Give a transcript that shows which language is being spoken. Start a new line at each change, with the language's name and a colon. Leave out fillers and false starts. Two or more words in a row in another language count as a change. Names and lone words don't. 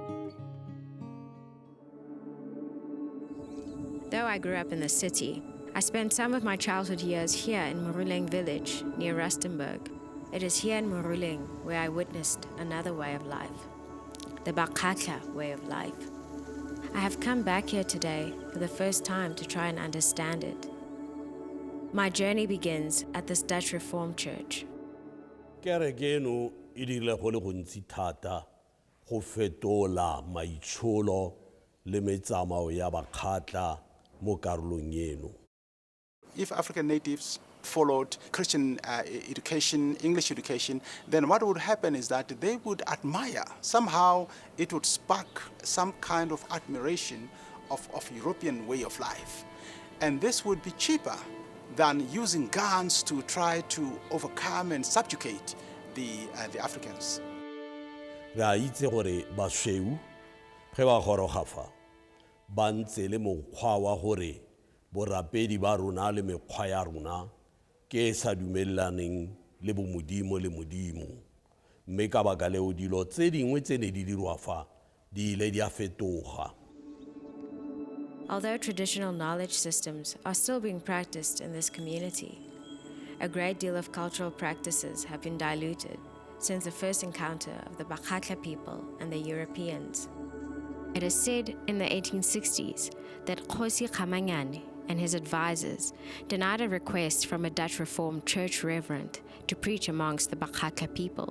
English: Though I grew up in the city, I spent some of my childhood years here in Moruleng village, near Rustenburg. It is here in Moruleng where I witnessed another way of life, the Bakatla way of life. I have come back here today for the first time to try and understand it. My journey begins at this Dutch Reformed church.
Tswana: Kerekeno e dirile go le gontsi thata go fetola maitsholo le metsamao ya bakgatla mo karolong eno.
English: If African natives followed Christian education, English education, then what would happen is that they would admire. Somehow it would spark some kind of admiration of European way of life. And this would be cheaper than using guns to try to overcome and subjugate the Africans.
Tswana: Ra itse gore basweu ge ba goroga fa ba ntse le mokgwa wa gore borapedi ba rona le mekgwa ya rona ke e sa dumellaneng le bomodimo le modimo mme ka baka leo dilo tse dingwe tse ne di dirwa fa di ile di a fetoga.
English: Although traditional knowledge systems are still being practiced in this community, a great deal of cultural practices have been diluted since the first encounter of the Bakatla people and the Europeans. It is said in the 1860s that Kgosi Khamanyane and his advisors denied a request from a Dutch Reformed church reverend to preach amongst the Bakatla people.